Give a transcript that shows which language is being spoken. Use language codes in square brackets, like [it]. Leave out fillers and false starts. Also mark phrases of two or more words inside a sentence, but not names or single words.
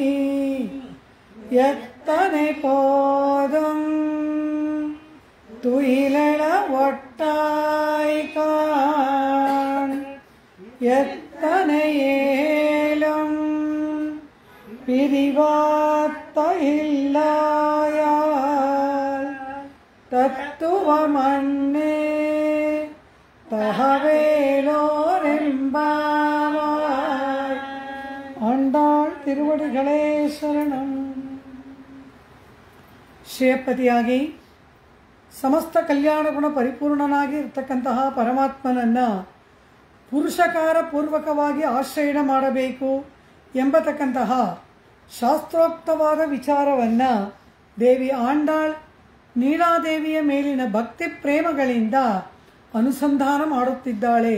[ta] எத்தனை போதும் துயிலெழ ஒட்டாய் காண் எத்தனை ஏலும் பிரிவாத்த இல்லாயால் தத்துவமன்னே தகவேலோரெம்பாவாய். ஆண்டாள் திருவடிகளே ಶರಣಂ. [kn] ಶ್ರೇಯಪತಿಯಾಗಿ ಸಮಸ್ತ ಕಲ್ಯಾಣ ಗುಣ ಪರಿಪೂರ್ಣನಾಗಿ ಇರತಕ್ಕಂತಹ ಪರಮಾತ್ಮನನ್ನ ಪುರುಷಕಾರ ಪೂರ್ವಕವಾಗಿ ಆಶ್ರಯಣ ಮಾಡಬೇಕು ಎಂಬತಕ್ಕಂತಹ ಶಾಸ್ತ್ರೋಕ್ತವಾದ ವಿಚಾರವನ್ನ ದೇವಿ ಆಂಡಾಳ್ ನೀಳಾದೇವಿಯ ಮೇಲಿನ ಭಕ್ತಿ ಪ್ರೇಮಗಳಿಂದ ಅನುಸಂಧಾನ ಮಾಡುತ್ತಿದ್ದಾಳೆ.